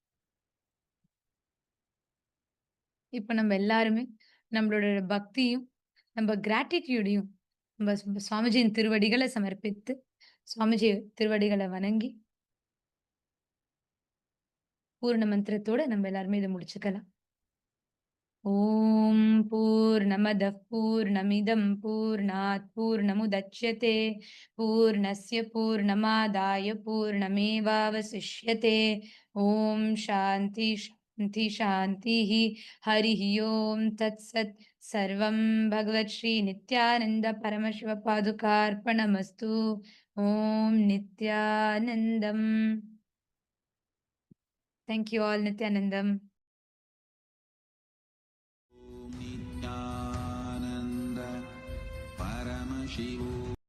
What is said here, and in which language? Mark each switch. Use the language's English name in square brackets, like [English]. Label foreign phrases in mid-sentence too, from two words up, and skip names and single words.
[Tamil] இப்ப நம்ம எல்லாருமே நம்மளோட பக்தியும், நம்ம கிராட்டிட்யூடையும் நம்ம சுவாமிஜியின் திருவடிகளை சமர்ப்பித்து, சுவாமிஜி திருவடிகளை வணங்கி, பூர்ண மந்திரத்தோட நம்ம எல்லாருமே இதை முடிச்சுக்கலாம். [Sanskrit] ॐ पूर्णमदः पूर्णमिदं पूर्णात् पूर्णमुदच्यते पूर्णस्य पूर्णमादाय पूर्णमेवावशिष्यते ॐ शान्ति शान्ति शान्तिः हरिः ॐ तत्सत् सर्वं भगवत्श्री नित्यानन्द परमशिवपादुकार्पणमस्तु ॐ नित्यानन्दम्. [English] Thank you all, Nityanandam. [Sanskrit] ओम् नित्यानन्द परमशिवोहम्.